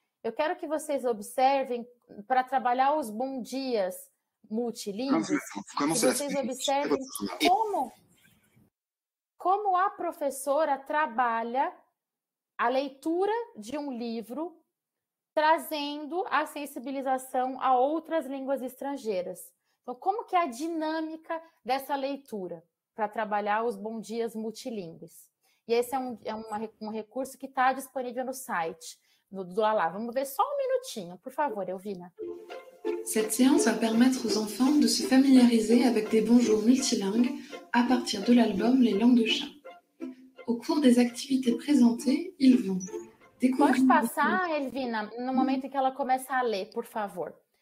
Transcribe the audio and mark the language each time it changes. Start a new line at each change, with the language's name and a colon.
Portuguese: Eu quero que vocês observem, para trabalhar os bom dias multilingües, que vocês observem como a professora trabalha a leitura de um livro, trazendo a sensibilização a outras línguas estrangeiras. Então, como que é a dinâmica dessa leitura para trabalhar os bom dias multilingües? E esse é um recurso que está disponível no site do Dulalá. Vamos ver só 1 minutinho, por favor, Elvina.
French: Cette séance va permettre aux enfants de se familiariser avec des bonjours multilingues à partir de l'album Les Langues de Chat. Au cours des activités présentées, ils vont découvrir...
Portuguese: Pode passar, Elvina, no momento em que ela começa a ler, por favor.